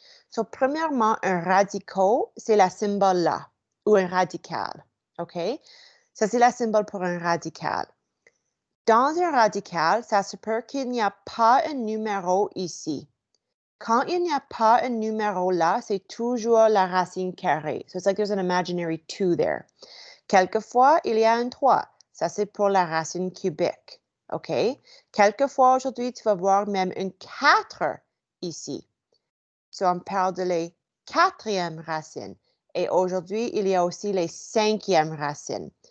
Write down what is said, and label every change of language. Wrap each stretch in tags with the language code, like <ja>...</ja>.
<fr>So, premièrement, un radical, c'est la symbole là, ou un radical, OK? Ça, c'est la symbole pour un radical. Dans un radical, ça se peut qu'il n'y a pas un numéro ici. Quand il n'y a pas un numéro là, c'est toujours la racine carrée.</fr> <en>So, it's like there's an imaginary 2 there.</en> <fr>Quelquefois, il y a un 3. Ça, c'est pour la racine cubique. OK? Quelquefois, aujourd'hui, tu vas voir même un 4 ici. So, on parle de les quatrièmes racines. Et aujourd'hui, il y a aussi les cinquièmes racines.</fr>